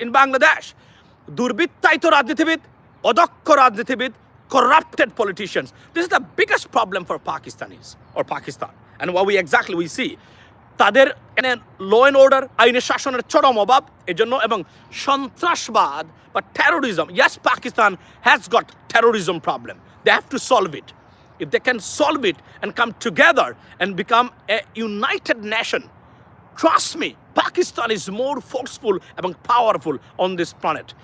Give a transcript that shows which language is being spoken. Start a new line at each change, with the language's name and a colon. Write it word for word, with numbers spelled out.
English: In Bangladesh,
Bangla: দুর্বৃত্তায়িত রাজনীতিবিদ, অদক্ষ রাজনীতিবিদ,
English: corrupted politicians. This is the biggest problem for Pakistanis or Pakistan, and what we exactly we see.
Bangla: তাদের law and order, আইনের শাসনের চরম অভাব এজন্য, এবং সন্ত্রাসবাদ বা terrorism,
English: Yes Pakistan has got terrorism problem, they have to solve it. If they can solve it and come together and become a united nation, trust me, Pakistan is more forceful and powerful on this planet.